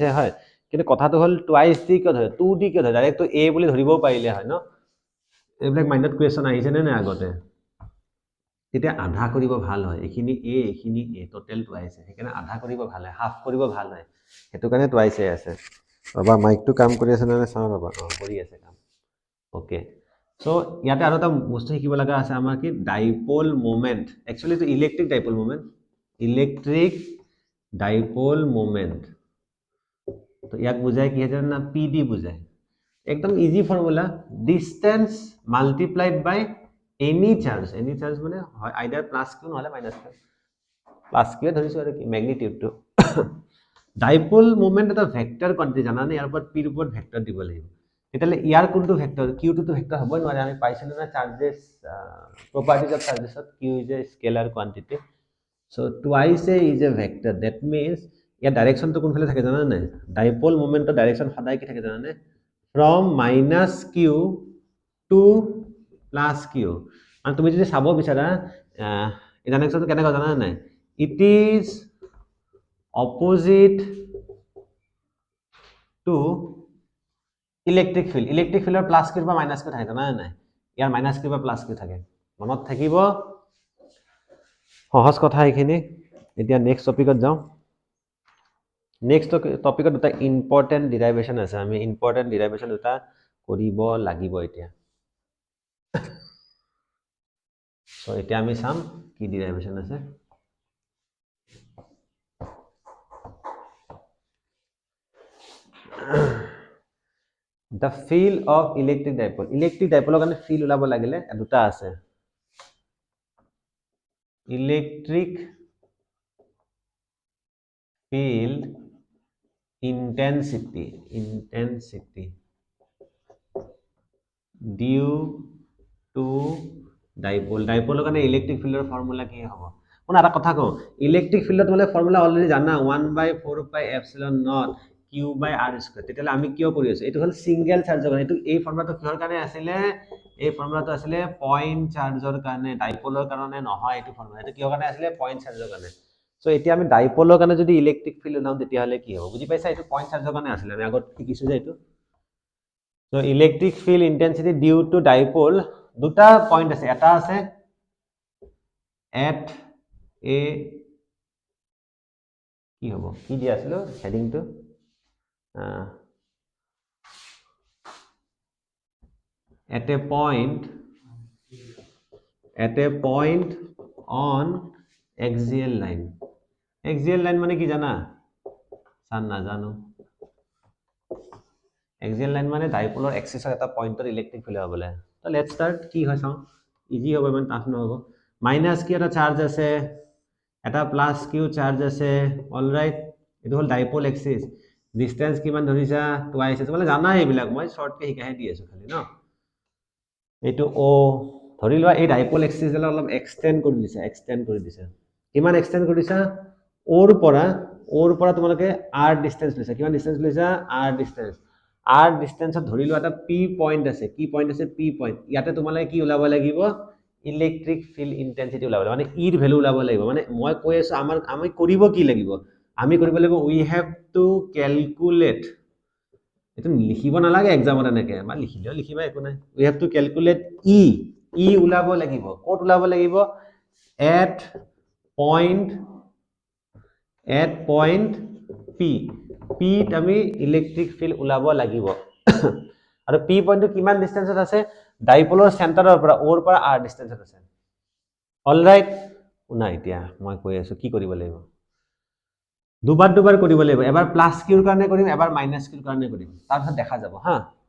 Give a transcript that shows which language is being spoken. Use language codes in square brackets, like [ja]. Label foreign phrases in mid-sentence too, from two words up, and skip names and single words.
[as] হয় কিন্তু কথাটো হল টুৱাইস d কিয় ধৰে 2d কিয় ধৰে ডাইৰেক্ট তো a বুলি ধৰিবও পাৰিলে হয় ন এইবিলাক মাইন্ডত কোৱেশ্চন আহিছে নে আগতে তেতিয়া আধা কৰিব ভাল হয় এখিনি a [en] total twice [as] সেইকাৰণে আধা কৰিব ভাল হয় হাফ কৰিব ভাল হয় হেতু কাৰণে টুৱাইস আছে বাবা মাইকটো কাম কৰি আছে নে চাও বাবা কৰি আছে কাম [en] okay so [as] ইয়াতে আৰু এটা বস্তু শিকিব লগা আছে আমাৰ কি [en] dipole moment actually [as] তো ইলেক্ট্ৰিক [en] dipole moment [as] তো ইয়াক বুজায় কি জানা না pd বুজায় একদম [en] easy formula distance multiplied by any charge [as] মানে হয় [en] either plus q [as] নহলে [en] minus q plus [as] q ধৰিছো আৰু কি [en] magnitude to dipole moment [as] এটা [en] vector quantity [as] জানানে ইয়াৰ ওপৰত p ৰ ওপৰত ভেক্টৰ দিব লাগিব তেতিয়ালে ইয়াৰ কোনটো ভেক্টৰ q টো ভেক্টৰ হ'বই নোৱাৰে আমি পাইছিলো না চাৰ্জেস [en] properties of charges q is a scalar quantity so twice a is a vector that means [as] ইয়াৰ ডাইৰেকশন তো কোনফালে থাকে জানা নাই [en] dipole moment direction [as] সদায় কি থাকে জানা নে [en] from minus q to plus q [as] মানে তুমি যদি চাব বিচাৰা এই ডাইৰেকশনটো কেনেকৈ জানা নাই [en] it is opposite [as] to [en] electric field plus q [as] বা [en] minus q [as] থাকে জানা নাই ইয়াৰ [en] minus q [as] বা [en] plus q [as] থাকে মনত থাকিব সহজ কথা এইখিনি এতিয়া [en] next topic [as] যাও [en] next topic [as] দুটা [en] important derivation [as] আছে আমি [en] important derivation [as] দুটা কৰিব লাগিব এতিয়া সো এতিয়া আমি চাম কি ডেৰিভেশন আছে [en] the field of electric dipole [as] কাৰণে field ওলাব লাগিলে দুটা আছে [en] electric field intensity due to dipole [as] কাৰণে ইলেক্ট্ৰিক ফিল্ডৰ ফৰ্মুলা কি হ'ব কোন এটা কথা কও [en] electric field [as] মানে ফৰ্মুলা অলৰেডি জানা 1/4πε0 q by r square তেতিয়ালে আমি কিয় কৰি আছো এটো হল [en] single charge [as] কাৰণে এটো এই ফৰ্মুলাটো কিহৰ কাৰণে আছিল এই ফৰ্মুলাটো আছিল [en] point charge [as] কাৰণে ডাইপোলৰ কাৰণে নহয় এটো ফৰ্মুলা এটো কিহৰ কাৰণে আছিল [en] point charge [as] কাৰণে সো এতিয়া আমি ডাইপোলৰ কাৰণে যদি [en] electric field [as] নাও তেতিয়া হলে কি হ'ব বুজি পাইছা এটো [en] point charge [as] কাৰণে আছিল আমি আগত শিকিছো যে এটো সো [en] electric field intensity due to dipole [as] দুটা পইণ্ট আছে এটা আছে [en] at a [as] কি হ'ব কি দিয়া আছিল [en] heading two at a point on axial line [as] মানে কি জানা সান না জানো [en] axial line [as] মানে ডাইপোলৰ এক্সিসৰ এটা পইণ্টৰ ইলেক্ট্ৰিক ফিল্ড হ'বলে তো [en] let's start [as] কি হয় চাও ইজি হ'ব ইমান টাফ নহব মাইনাস কি এটা চার্জ আছে এটা [en] plus q charge [as] আছে অলৰাইট এটো হল [en] dipole axis distance [as] কিমান ধৰিছা টুৱাইস আছে মানে জানা এইবিলাক মই শৰ্টকে শিকাই দি আছো খালি ন এটো ও ধৰি লোৱা এই [en] dipole axis [as] ডাল অলপ এক্সটেন্ড কৰি দিছে কিমান এক্সটেন্ড কৰিছা ওৰ পৰা তোমালোকে r ডিসটেন্স লৈছা কিমান ডিসটেন্স লৈছা r ডিসটেন্সত ধৰি লোৱা এটা p পইণ্ট আছে কি পইণ্ট আছে p পইণ্ট ইয়াতে তোমালোকে কি ওলাব লাগিব [en] electric field intensity [as] ওলাব মানে ইৰ ভ্যালু ওলাব লাগিব মানে মই কৈ আছো আমি কৰিব কি লাগিব আমি কৰিব লাগিব [en] we have to calculate [as] এটো লিখিব নালাগে এক্সামত এনেকে বা লিখিলেও লিখিবা একো নাই [en] we have to calculate [as] ই ওলাব লাগিব কত ওলাব লাগিব at [en] point p [as] ত আমি [en] electric field [as] ওলাব লাগিব আৰু p পইণ্টটো কিমান ডিসটেন্সত আছে ডাইপোলৰ সেন্টাৰৰ পৰা ওৰ পৰা r ডিসটেন্সত আছে অলৰাইট উনা এতিয়া মই কৈ আছো কি কৰিব লাগিব দুবাৰ কৰিব লাগিব এবাৰ [en] plus q [as] কাৰণে কৰিম এবাৰ [en] minus q [as] কাৰণে কৰিম তাৰ পিছত দেখা যাব হা